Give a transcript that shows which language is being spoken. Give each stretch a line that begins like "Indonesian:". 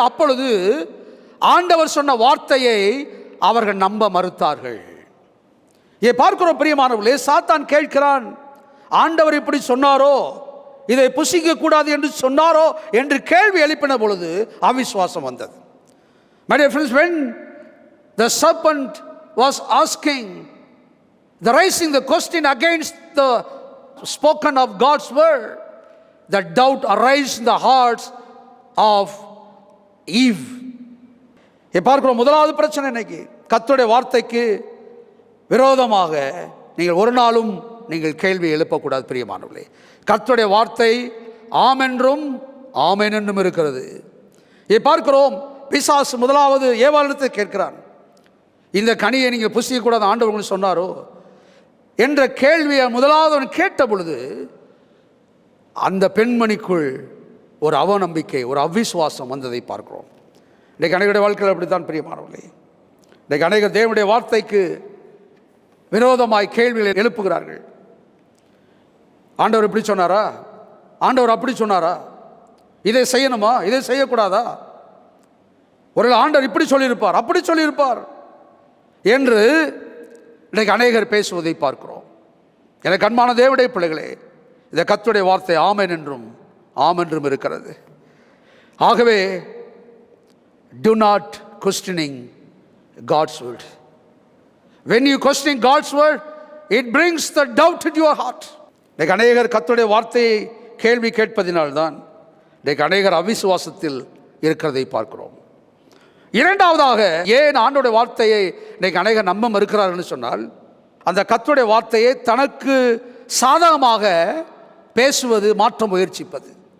Tamil: அப்பொழுது ஆண்டவர் சொன்ன வார்த்தையை அவர்கள் நம்ப மறுத்தார்கள். பார்க்கிறோம் பிரியமானவர்களே, சாத்தான் கேட்கிறான், ஆண்டவர் இப்படி சொன்னாரோ, இதை புசிக்க கூடாது என்று சொன்னாரோ என்று கேள்வி எழுப்பின பொழுது அவிசுவாசம் வந்தது.
English: My dear friends, when the serpent was asking, raising the question against the spoken of God's word, the doubt arose in the hearts of Eve.
Tamil: பார்க்கிறோம், முதலாவது பிரச்சனை இன்னைக்கு கர்த்தருடைய வார்த்தைக்கு விரோதமாக நீங்கள் ஒரு நாளும் நீங்கள் கேள்வி எழுப்பக்கூடாது பிரியமானவர்களே. கர்த்தருடைய வார்த்தை ஆமென்றும் ஆமென் என்றும் இருக்கிறது. பார்க்கிறோம், பிசாசு முதலாவது ஏவாளிடத்தை கேட்கிறான், இந்த கனியை நீங்கள் புசிக்கக்கூடாது ஆண்டவர் சொன்னாரோ என்ற கேள்வியை முதலாவது அவன் கேட்ட பொழுது அந்த பெண்மணிக்குள் ஒரு அவநம்பிக்கை, ஒரு அவிசுவாசம் வந்ததை பார்க்கிறோம். இன்றைக்கு அநேகருடைய வாழ்க்கையில் அப்படித்தான் பிரியமானவர்களே. இன்றைக்கு அநேகர் தேவனுடைய வார்த்தைக்கு விரோதமாய் கேள்விகளை எழுப்புகிறார்கள். ஆண்டவர் இப்படி சொன்னாரா, ஆண்டவர் அப்படி சொன்னாரா, இதை செய்யணுமா, இதை செய்யக்கூடாதா, ஒரு ஆண்டவர் இப்படி சொல்லியிருப்பார், அப்படி சொல்லியிருப்பார் என்று இன்றைக்கு அநேகர் பேசுவதை பார்க்கிறோம். எனக்கு அன்பான தேவனுடைய பிள்ளைகளே, இந்த கர்த்தருடைய வார்த்தை ஆமென் என்றும் ஆமென்றும் இருக்கிறது.
English: ஆகவே do not questioning God's word. When you question God's word, it brings the doubt into your heart.
Tamil: இன்றைக்கு அநேகர் கர்த்தருடைய வார்த்தையை கேள்வி கேட்பதினால்தான் இன்றைக்கு அநேகர் அவிசுவாசத்தில் இருக்கிறதை பார்க்கிறோம். இரண்டாவதாக, ஏன் ஆண்டவருடைய வார்த்தையை இன்றைக்கு அநேகர் நம்ப மறுக்கிறார்கள் சொன்னால், அந்த கர்த்தருடைய வார்த்தையை தனக்கு சாதகமாக பேசுவது, மாற்ற முயற்சிப்பது.